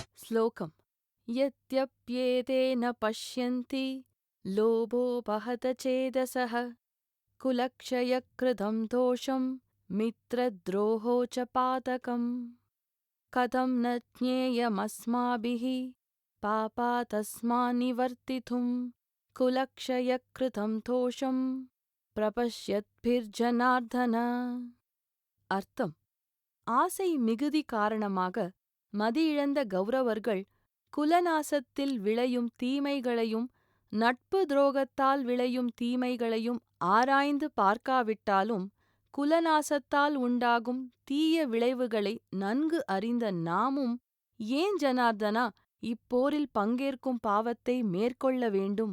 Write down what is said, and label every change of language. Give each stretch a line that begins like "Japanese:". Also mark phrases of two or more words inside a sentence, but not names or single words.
Sanskrit: श्लोकम् यद्यप्येतेन पश्यन्ति लोभोपहत चेदसः कुलक्षयकृतं दोषं मित्रद्रोहो च पातकम् कथं न ज्ञेयमस्माभिः पापातस्मान्निवर्तितुं कुलक्षयकृतं दोषं प्रपश्यद्भिर्जनार्दन.
Tamil: அர்த்தம்: ஆசை மிகுதி காரணமாக மதியிழந்த கௌரவர்கள் குலநாசத்தில் விளையும் தீமைகளையும் நட்பு துரோகத்தால் விளையும் தீமைகளையும் ஆராய்ந்து பார்க்காவிட்டாலும் குலநாசத்தால் உண்டாகும் தீய விளைவுகளை நன்கு அறிந்த நாமும் ஏன் ஜனார்தனா இப்போரில் பங்கேற்கும் பாவத்தை மேற்கொள்ள வேண்டும்?